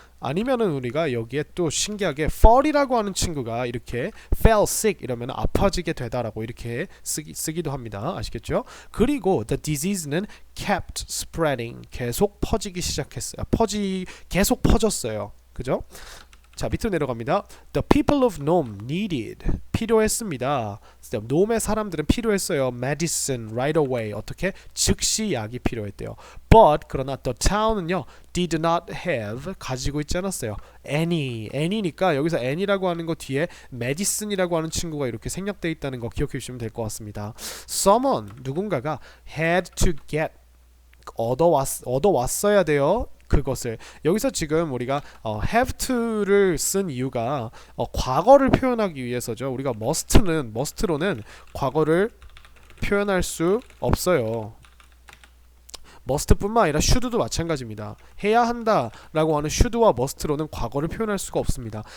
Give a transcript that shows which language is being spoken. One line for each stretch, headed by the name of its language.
Korean: 아니면은 우리가 여기에 또 신기하게 fall이라고 하는 친구가 이렇게 fell sick 이러면 아파지게 되다라고 이렇게 쓰기도 합니다. 아시겠죠? 그리고
English: the disease는 kept spreading
Korean: 계속 퍼지기 시작했어요. 계속 퍼졌어요. 그죠? 자, 밑으로 내려갑니다.
English: The people of Nome needed
Korean: 필요했습니다. 놈의 사람들은 필요했어요.
English: medicine right away 어떻게?
Korean: 즉시 약이 필요했대요.
English: But 그러나 the town은요 did not have
Korean: 가지고 있지 않았어요. any니까 여기서 any라고 하는 거 뒤에 medicine이라고 하는 친구가 이렇게 생략되어 있다는 거 기억해 주시면 될 것 같습니다.
English: Someone 누군가가 had to get
Korean: 얻어왔어야 돼요. 그것을 여기서 지금 우리가 have to를 쓴 이유가 과거를 표현하기 위해서죠. 우리가 must로는 과거를 표현할 수 없어요. must뿐만 아니라 should도 마찬가지입니다. 해야 한다라고 하는 should와 must로는 과거를 표현할 수가 없습니다.